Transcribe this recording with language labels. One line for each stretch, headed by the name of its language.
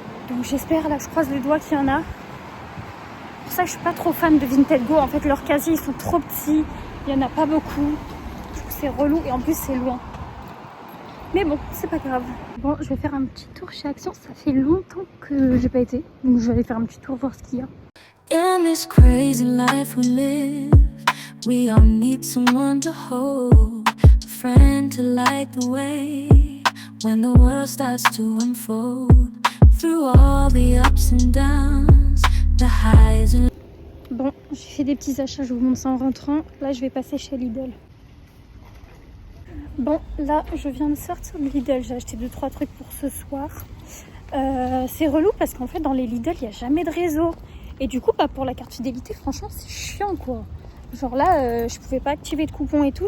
French: Donc j'espère, là, je croise les doigts qu'il y en a. C'est pour ça que je suis pas trop fan de Vinted Go. En fait, leurs casiers, ils sont trop petits. Il n'y en a pas beaucoup. Du coup, c'est relou et en plus, c'est loin. Mais bon, c'est pas grave. Bon, je vais faire un petit tour chez Action. Ça fait longtemps que j'ai pas été. Donc je vais aller faire un petit tour, voir ce qu'il y a.
English: In this crazy life we live, we all need someone to hold, a friend to light the way when the world starts to unfold. Through all the ups and downs, the highs and...
French: Bon, j'ai fait des petits achats, je vous montre ça en rentrant. Là, je vais passer chez Lidl. Bon, là, je viens de sortir de Lidl. J'ai acheté 2-3 trucs pour ce soir. C'est relou parce qu'en fait, dans les Lidl, il n'y a jamais de réseau. Et du coup, bah, pour la carte fidélité, franchement, c'est chiant, quoi. Genre là, je pouvais pas activer de coupon et tout.